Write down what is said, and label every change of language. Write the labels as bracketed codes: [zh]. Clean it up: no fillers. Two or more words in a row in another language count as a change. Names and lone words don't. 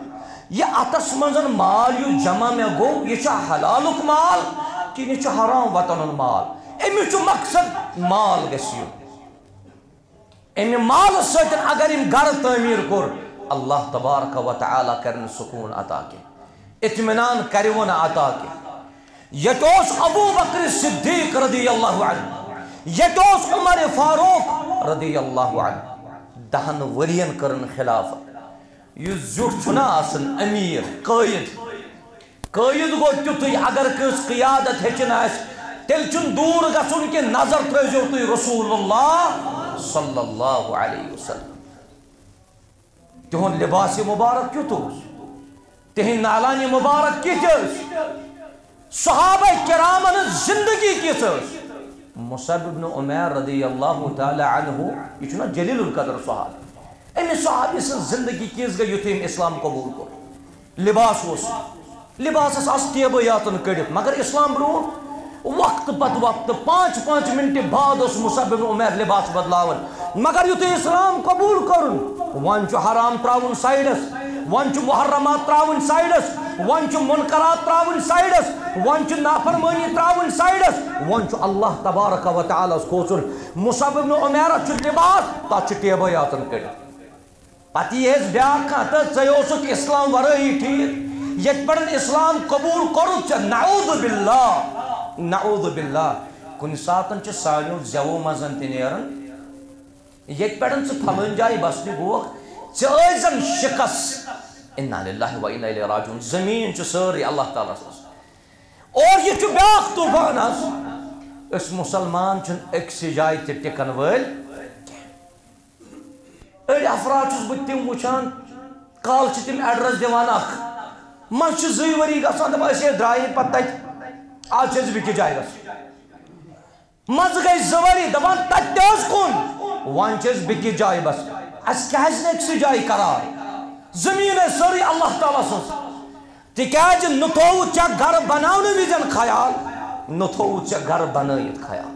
[ks] یہ اتھس منٛز مال یُس جمع مےٚ گوٚو یہِ چھا حلالُک مال کِنہٕ یہِ چھُ حرام وطن ہُنٛد مال أمِس چھُ مقصد مال گژھِ یُن. امہِ مالہٕ سۭتۍ اگر أمۍ گرٕ تعمیٖر کوٚر [ar] اللہ تبارک و تعالیٰ [ks] کرنہٕ سکوٗن عطا کینٛہہ اطمینان کروٕ نہٕ عطا کینٛہہ. ییٚتہِ اوس ابوٗ بکر صدیق [ar] رضی اللہ عنہ [ks] ییٚتہِ اوس عمر فاروق [ar] رضی اللہ عنہ [ks] 10 ؤرین کٔرٕن خلافت. یُس زیُٹھ چھُنہ آسان امیر قٲیِد گوٚو تیُتھُے اگر کٲنٛسہِ قیادت ہیٚچھِنۍ آسہِ تیٚلہِ چھُنہٕ دوٗر گژھُن کہِ نظر ترٛٲیزیو تُہۍ رسول اللہ [ar] صلی اللہ علیہ وسلم. [ks] تِہُنٛد لباس مبارک کیُتھ اوس تِہنٛدۍ نالانہِ مبارک کِتھ ٲسۍ صحابہ کرامن زندگی کِژھ ٲس. مصعب بن عمیر [ar] رضی اللہ تعالی عنہ [ks] یہ چھُنہ جلیل القدر صحابی أمِس صحابی سٕنٛز زندگی کِژھ گٔے یُتھُے أمۍ اسلام قبوٗل کوٚر. لباس اوس لباسس آسہٕ ٹیبہٕ یاتن کٔڑِتھ مگر اسلام برونٛٹھ وقتہٕ پتہٕ وقتہٕ 5 منٹہِ بعد اوس مصعب بن عمیر لباس بدلاوان مگر یُتھُے اسلام قبوٗل کوٚرُن وۄنۍ چھُ حرام ترٛاوُن سایڈس وۄنۍ چھُ محرمات ترٛاوٕنۍ سایڈس وۄنۍ چھُ منکرات ترٛاوٕنۍ سایڈس وۄنۍ چھُ نافرمٲنی ترٛاوٕنۍ سایڈس وۄنۍ چھُ [ar] اللہ تبارک و تعالیٰ [ks] ہس کھوژُن. مصعب بن عمیرس چھُ لباس تتھ چھُ ٹیبہٕ یاتن کٔڑِتھ پتہٕ ییٖہس بیٛاکھ کانٛہہ تہٕ ژےٚ اوسُکھ اسلام ورٲیی ٹھیٖک ییٚتہِ پٮ۪ٹھ اسلام قبوٗل کوٚرُتھ ژےٚ [ar] نعوذ باللہ [ks] کُنہِ ساتہٕ چھِ سانیو زٮ۪وو منٛز تہِ نیران ییٚتہِ پٮ۪ٹھ ژٕ پھلٲنۍ جایہِ بسنہِ گوکھ ژےٚ ٲسۍ زن شِکس [ar] اِنا لِلّٰہِ و اِنا اِلیہِ راجعوٗن [ks] زٔمیٖن چھُ سٲرٕے اللہ تعالیٰ سٕنٛز. اور یہِ چھُ بیٛاکھ طوٗفان حظ أسۍ مُسلمان چھِنہٕ أکسٕے جایہِ تہِ ٹِکن وٲلۍ کینٛہہ. أڑۍ افراد چھُس بہٕ تِم وٕچھان کالہٕ چھِ تِم ایڈرس دِوان اکھ منٛزٕ چھِ 2 ؤری گژھان دپان أسۍ ہے درٛایے پتہٕ تتہِ آز چھِ أسۍ بیٚکِس جایہِ گژھُن منٛزٕ گٔے 2 ؤری دپان تتہِ تہِ حظ کُن وۄنۍ چھِ أسۍ بیٚکِس جایہِ بسان اَسہِ کیٛازِ نہٕ أکسٕے جایہِ قرار زٔمیٖن ٲسۍ سٲرٕے اللہ تعالیٰ سٕنٛز تِکیٛازِ نہٕ تھووُتھ ژےٚ گرٕ بناونہٕ وِزٮ۪ن خیال نہٕ تھووُتھ ژےٚ گرٕ بنٲیِتھ خیال.